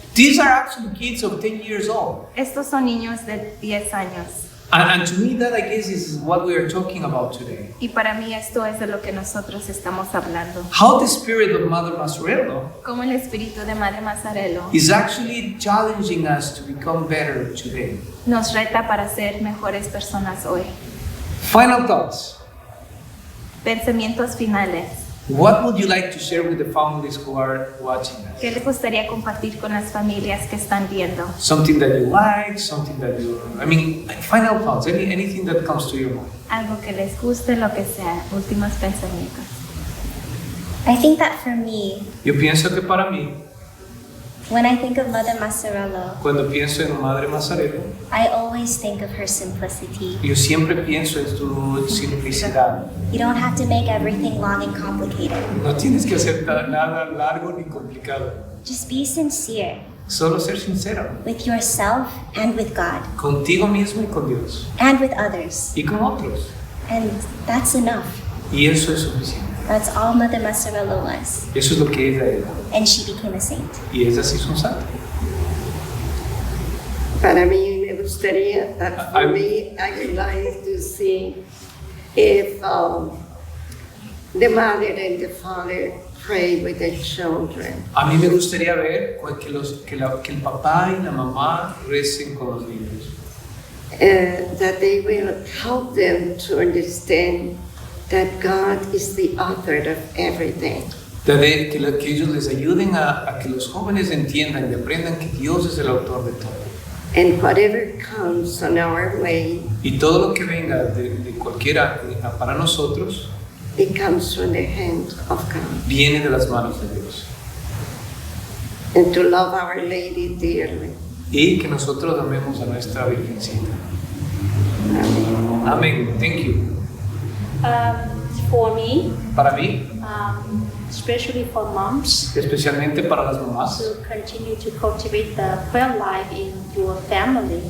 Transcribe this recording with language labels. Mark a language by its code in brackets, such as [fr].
[en] These are actually kids of 10 years old. [es] Estos son niños de 10 años. [en] And to me that I guess is what we are talking about today. [es] Y para mí esto es de lo que nosotros estamos hablando. [en] How the spirit of Mother Mazzarello [es] Como el espíritu de Maria Mazzarello [en] is actually challenging us to become better today. [es] nos reta para ser mejores personas hoy. [en] Final thoughts. [es] Pensamientos finales. [en] What would you like to share with the families who are watching us? [es] ¿Qué les gustaría compartir con las familias que están viendo? [en] Something that you like, something that final thoughts, anything that comes to your mind. [es] Algo que les guste, lo que sea. Últimos pensamientos. [en] I think that for me, [es] Yo pienso que para mí, [en] when I think of Mother Mazzarello, [es] cuando pienso en Madre Mazzarello, [en] I always think of her simplicity. [es] yo siempre pienso en su simplicidad. [en] You don't have to make everything long and complicated. [es] No tienes que hacer nada largo ni complicado. [en] Just be sincere [es] Solo ser sincero. [en] with yourself and with God [es] Contigo mismo y con Dios. [en] and with others. [es] Y con otros. [en] And that's enough. [es] Y eso es suficiente. [en] That's all Mother Mazzarello was. [es] Eso es lo que ella era. [en] And she became a saint. [es] Y ella sí es un santo. Para mí me gustaría, [en] for me, I would like to see if the mother and the father pray with the children. [es] A mí me gustaría ver que el papá y la mamá recen con los niños. [en] That they will help them to understand that God is the author of everything. [es] Que ellos les ayuden a que los jóvenes entiendan y aprendan que Dios es el autor de todo. [en] And whatever comes on our way, [es] Y todo lo que venga de cualquiera para nosotros, [en] it comes from the hand of God. [es] viene de las manos de Dios. [en] And to love Our Lady dearly. [es] Y que nosotros amemos a nuestra Virgencita. [en] Amen. [es] Amén. [en] Thank you. For me, [es] Para mí, [en] especially for moms, [es] especialmente para las mamás, [en] to continue to cultivate the prayer life in your family.